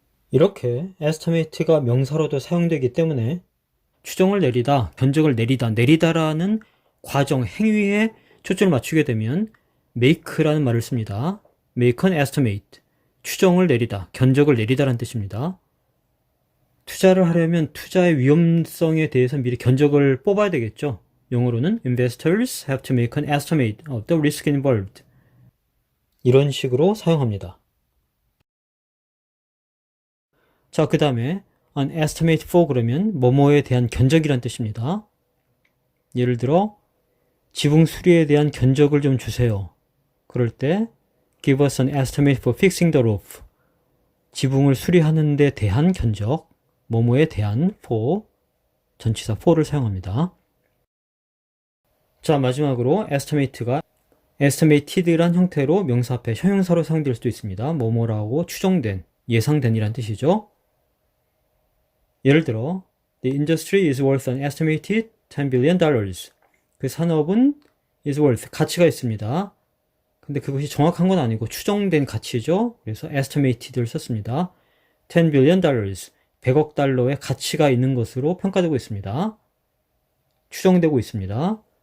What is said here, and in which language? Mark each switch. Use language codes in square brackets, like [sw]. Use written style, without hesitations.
[ko] 이렇게 estimate가 명사로도 사용되기 때문에 추정을 내리다, 견적을 내리다라는 과정, 행위에 초점을 맞추게 되면 make라는 말을 씁니다. [en] make an estimate, [ko] 추정을 내리다, 견적을 내리다라는 뜻입니다. 투자를 하려면 투자의 위험성에 대해서 미리 견적을 뽑아야 되겠죠. 영어로는 [en] investors have to make an estimate of the risk involved. [ko] 이런 식으로 사용합니다. 자, 그 다음에 [en] an estimate for [ko] 그러면 뭐뭐에 대한 견적이란 뜻입니다. 예를 들어 지붕 수리에 대한 견적을 좀 주세요. 그럴 때 [en] give us an estimate for fixing the roof. [ko] 지붕을 수리하는 데 대한 견적, 뭐뭐에 대한 for, 전치사 for를 사용합니다. 자, 마지막으로 estimate가 estimated란 형태로 명사 앞에 형용사로 사용될 수도 있습니다. 뭐뭐라고 추정된, 예상된이란 뜻이죠. [en] 예를 들어 The industry is worth an estimated $10 billion. [ko] 그 산업은 [en] is worth, [ko] 가치가 있습니다. 근데 그것이 정확한 건 아니고 추정된 가치죠. 그래서 estimated를 썼습니다. $10 billion, 100억 달러의 가치가 있는 것으로 평가되고 있습니다. 추정되고 있습니다.